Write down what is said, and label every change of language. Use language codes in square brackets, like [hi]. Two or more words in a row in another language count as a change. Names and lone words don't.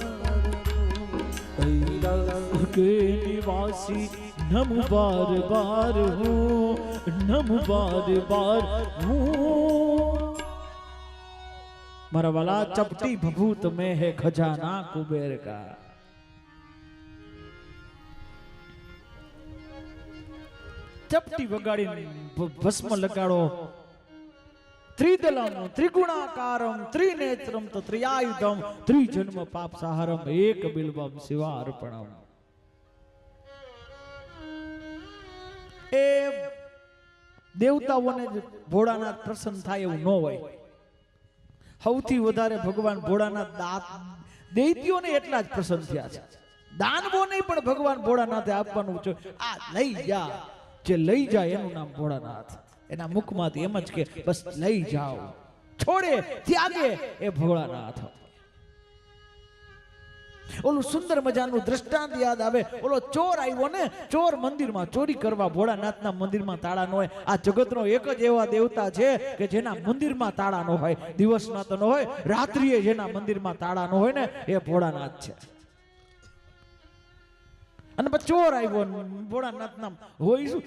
[hi] के निवासी नम बार बार हो, नम बार बार हो. मारा वाला चपटी भभूत में है खजाना कुबेर का. [gu] ચપટી વગાડી ભસ્મ લગાડો. [sa] त्रिदलम त्रिगुणाकारम त्रिनेत्रम तो त्रियायुधम त्रिजन्म पाप सहारम एक बिल्वम शिवार्पणम. [gu] એ દેવતાઓને ભોળાનાથ પ્રસન્ન થાય એવું ન હોય. સૌથી વધારે ભગવાન ભોળાનાથ દૈત્યોને એટલા જ પ્રસન્ન થયા છે. દાનવોને પણ ભગવાન ભોળાનાથે આપવાનું છે. આ લઈ જા, જે લઈ જા એનું નામ ભોળાનાથ. એના મુખમાંથી એમ જ કે બસ લઈ જાઓ, છોડે ત્યાગે એ ભોળાનાથ. ओલું સુંદર મજાનું દ્રષ્ટાંત યાદ આવે. ઓલો ચોર આવ્યો ને, ચોર મંદિરમાં ચોરી કરવા. ભોળાનાથના મંદિરમાં તાળા ન હોય. આ જગતનો એક જ એવા દેવતા છે કે જેના મંદિરમાં તાળા ન હોય. દિવસના તો ન હોય, રાત્રિએ જેના મંદિરમાં તાળા ન હોય ને એ ભોળાનાથ છે. અને પછી ચોર આવ્યો, ભોળાનાથ નામ હોય શું?